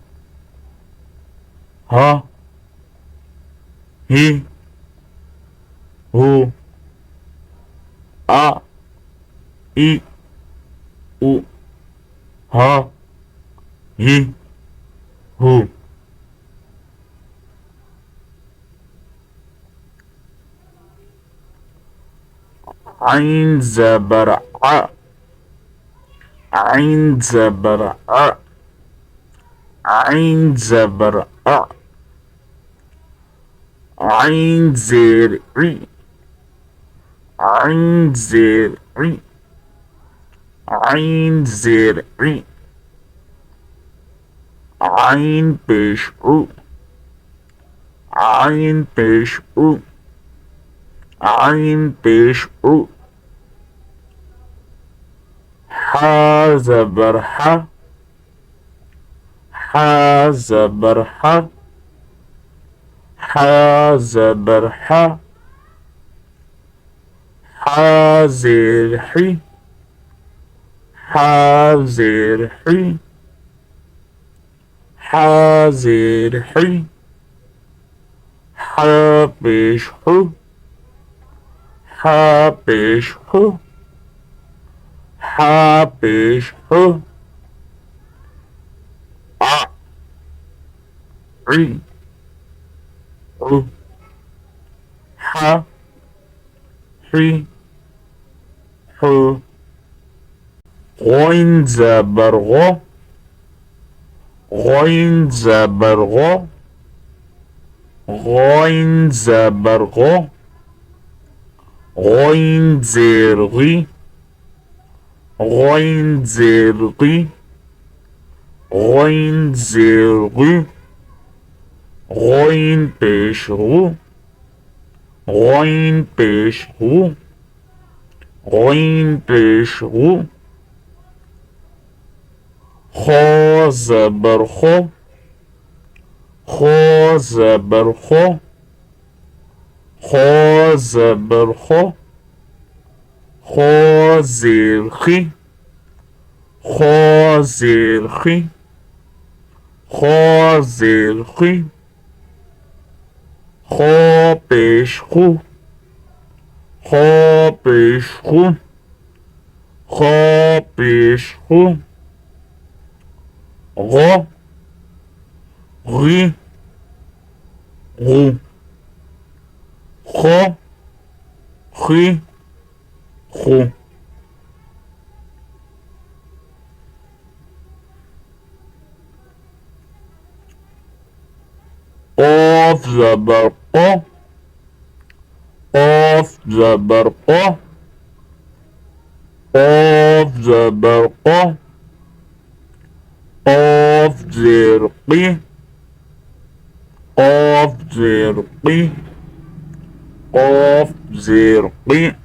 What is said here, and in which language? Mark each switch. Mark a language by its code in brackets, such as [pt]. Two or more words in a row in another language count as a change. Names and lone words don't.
[ur] ہا ہی ہو، آ اِ اُ، ہا ہی ہو. عین زبر آ، عین زبر آ, عین زبر آ، عین زیر اِی، عین زیر اِی، عین زیر اِی, عین پیش اُ، عین پیش اُ، عین پیش اُ, ہا زبر ہا، ہا زبر ہا، ہا زبر ہا، ہا زیر ہی, ہا زیر ہی، ہا زیر ہی، ہا پیش ہو، ہا پیش ہو، ہا پیش ہو، آ اِ اُ، ہا ہی ہو. غين زبر غ، غين زبر غ، غين زبر غ، غين زير غي، غين زير غي، غين زير غي، غين پیش غو، غين پیش غو، غين پیش غو، خا زبر خو، خا زبر خو، خا زبر خو، خا زیر خی، خا زیر خی، خو زیر خی, خو پیش خو، خو پیش خو، خو پیش خو، گو گی گو، خو خی خو, قاف زبر قا، قاف زبر قا، قاف زبر قا، قاف زير قي، قاف زير قي، قاف زير قي،